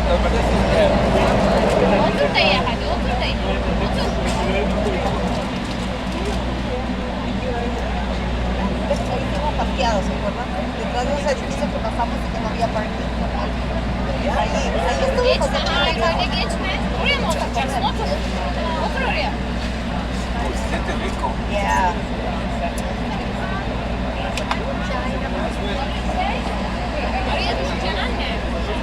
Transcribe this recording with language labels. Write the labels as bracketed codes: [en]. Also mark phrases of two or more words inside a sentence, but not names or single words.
[es] Estuvimos parqueados, ¿se acuerdan? Detrás de los edificios que pasamos y que no había parking. Ahí estuvimos. [tr] Oraya mı oturacaksın? Otur. Otur oraya. [es] Siente rico. [en] Yeah. [tr] Oraya düşeceksin anne.